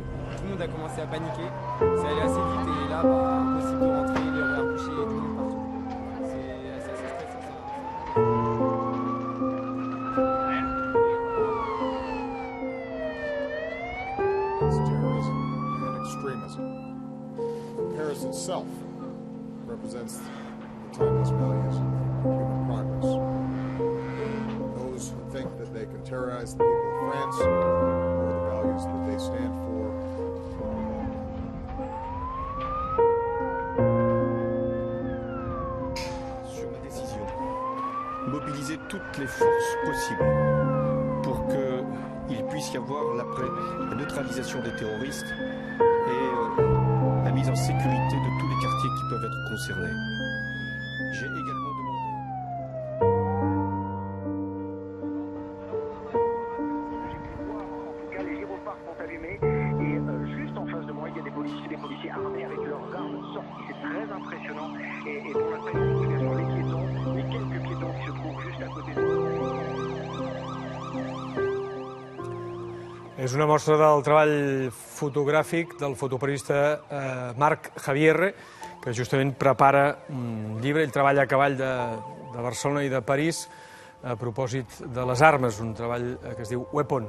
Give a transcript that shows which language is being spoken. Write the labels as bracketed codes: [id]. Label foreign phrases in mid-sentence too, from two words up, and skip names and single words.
[fr] Tout le monde a commencé à paniquer. C'est allé assez vite et là, impossible de rentrer, les horaires bouchés, tout le monde partout. C'est assez stressant ça. [en] Paris itself represents the timeless values of human progress. Those who think that they can terrorize the people of France or the values that they stand for. [fr] Sur ma décision, mobiliser toutes les forces possibles pour qu'il puisse y avoir la neutralisation des terroristes et la mise en sécurité de tous les quartiers qui peuvent être concernés. J'ai également demandé... J'ai pu voir, en tout cas, les gyrophares sont allumés et juste en face de moi, il y a des policiers armés avec leurs armes sorties. C'est très impressionnant et pour l'instant, il y a une situation les piétons, les quelques piétons qui se trouvent juste à côté de nous. [ca] És una mostra del treball fotogràfic del fotoperiodista Marc Javierre, que justament prepara un llibre. Ell treballa a cavall de Barcelona i de París a propòsit de les armes, un treball que es diu Weapon.